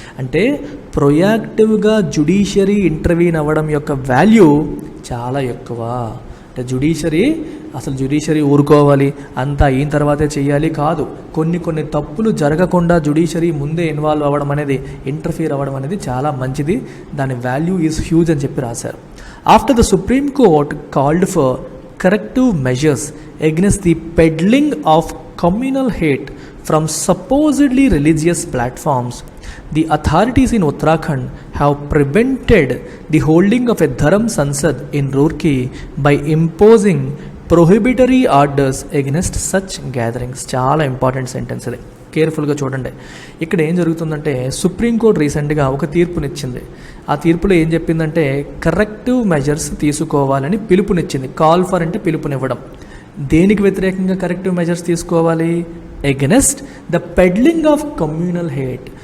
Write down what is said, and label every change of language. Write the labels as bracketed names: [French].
[Telugu] అంటే ప్రొయాక్టివ్గా judiciary intervene అవ్వడం యొక్క వాల్యూ చాలా ఎక్కువ. అంటే జుడిషియరీ ఊరుకోవాలి, అంతా అయిన తర్వాతే చేయాలి కాదు. కొన్ని తప్పులు జరగకుండా జుడిషియరీ ముందే ఇన్వాల్వ్ అవ్వడం అనేది, ఇంటర్ఫియర్ అవ్వడం అనేది చాలా మంచిది. దాని [English] value is huge [Telugu] అని చెప్పి రాశారు. [English] After the supreme court called for corrective measures against the peddling of communal hate from supposedly religious platforms, the authorities in Uttarakhand have prevented the holding of a Dharam Sansad in Roorkee by imposing prohibitory orders against such gatherings. [Telugu] చాలా important sentence ఇది, కేర్ఫుల్గా చూడండి. ఇక్కడ ఏం జరుగుతుందంటే, supreme court రీసెంట్గా ఒక తీర్పునిచ్చింది. ఆ తీర్పులో ఏం చెప్పిందంటే, కరెక్టివ్ మెజర్స్ తీసుకోవాలని పిలుపునిచ్చింది. కాల్ ఫర్ అంటే పిలుపునివ్వడం. దేనికి వ్యతిరేకంగా కరెక్టివ్ మెజర్స్ తీసుకోవాలి? [English] against the peddling of communal hate,